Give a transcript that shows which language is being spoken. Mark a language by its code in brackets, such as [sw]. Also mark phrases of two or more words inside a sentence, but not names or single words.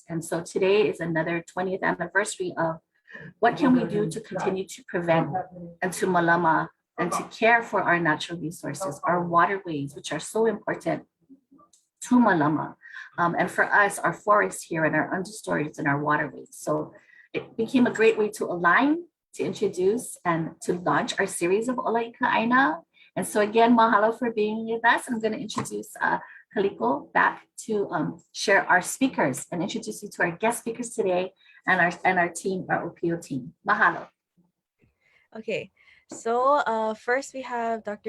[en] And so today is another 20th anniversary of what can we do to continue to prevent and to malama and to care for our natural resources, our waterways, which are so important to malama. And for us, our forests here and our understories and our waterways. So it became a great way to align, to introduce and to launch our series of Ola i ʻAina. And so again, mahalo for being with us. I'm going to introduce Kaliko back to share our speakers and introduce you to our guest speakers today and our team, our OPO team. Mahalo. Okay. So first we have Dr.